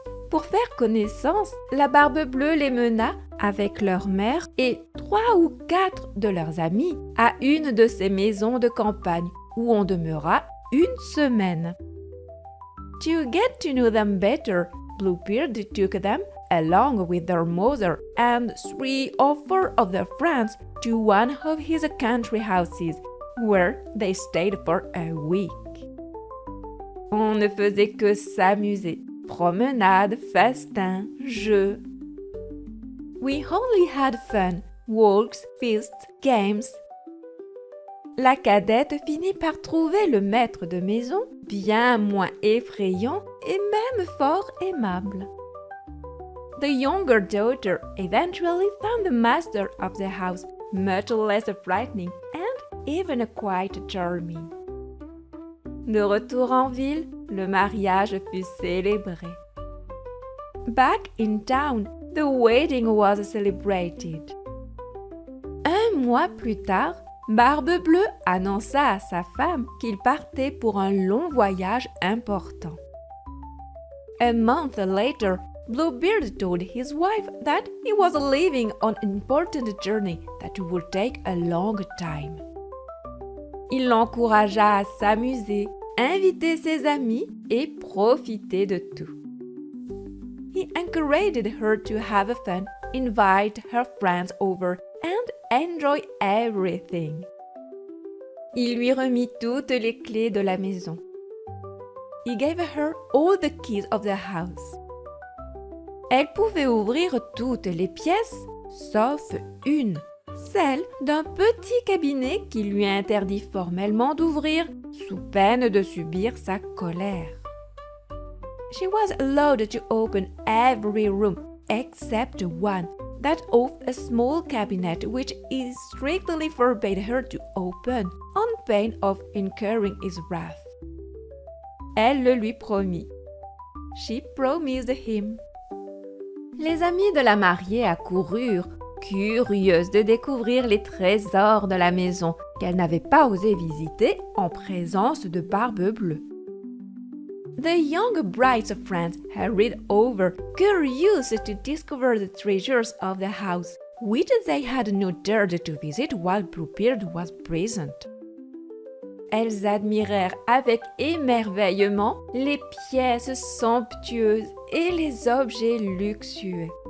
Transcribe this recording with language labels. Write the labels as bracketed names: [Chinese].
[French] Pour faire connaissance, la Barbe Bleue les mena avec leur mère et 3 ou 4 de leurs amis à une de ces maisons de campagne où on demeura une semaine. [English] To get to know them better, Bluebeard took them, along with their mother and 3 or 4 of their friends, to one of his country houses, where they stayed for a week. [French] On ne faisait que s'amuser. Promenades, festins, jeux. [English] We only had fun, walks, feasts, games. [French] La cadette finit par trouver le maître de maison bien moins effrayant et même fort aimable. [English] The younger daughter eventually found the master of the house much less frightening and even quite charming. [French] De retour en ville, le mariage fut célébré. [English] Back in town, the wedding was celebrated. [French] Un mois plus tard, Barbe Bleue annonça à sa femme qu'il partait pour un long voyage important. [English] A month later, Bluebeard told his wife that he was leaving on an important journey that would take a long time. [French] Il l'encouragea à s'amuser, inviter ses amis et profiter de tout. [English] He encouraged her to have fun, invite her friends over, and enjoy everything. [French] Il lui remit toutes les clés de la maison. [English] He gave her all the keys of the house. [French] Elle pouvait ouvrir toutes les pièces, sauf une, celle d'un petit cabinet qui lui interdit formellement d'ouvrir sous peine de subir sa colère. [English] She was allowed to open every room except one, that of a small cabinet which he strictly forbade her to open, on pain of incurring his wrath. [French] Elle le lui promit. [English] She promised him. [French] Les amis de la mariée accoururent, curieuses de découvrir les trésors de la maison qu'elles n'avaient pas osé visiter en présence de Barbe Bleue. [English] The young bride's friends hurried over, curious to discover the treasures of the house, which they had not dared to visit while Bluebeard was present. [French] elles admirèrent avec émerveillement les pièces somptueuses et les objets luxueux.